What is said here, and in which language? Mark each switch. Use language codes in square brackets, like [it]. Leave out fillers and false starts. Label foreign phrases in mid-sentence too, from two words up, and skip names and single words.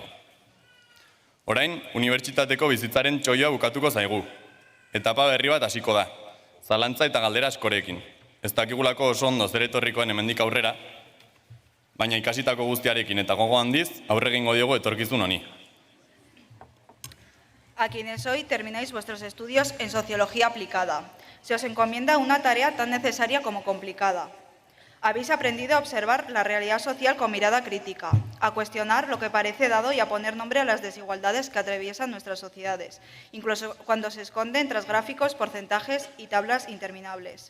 [eu] Orain, unibertsitateko bizitzaren txoioa bukatuko zaigu. Etapa berri bat hasiko da, zalantza eta galdera askorekin. Ez dakigulako oso ondo zer etorrikoen hemendik aurrera, baina ikasitako guztiarekin eta gogo handiz aurre egingo diogu etorkizun honi. [es] A quienes hoy termináis vuestros estudios en Sociología Aplicada, se os encomienda una tarea tan necesaria como complicada. Habéis aprendido a observar la realidad social con mirada crítica, a cuestionar lo que parece dado y a poner nombre a las desigualdades que atraviesan nuestras sociedades, incluso cuando se esconden tras gráficos, porcentajes y tablas interminables.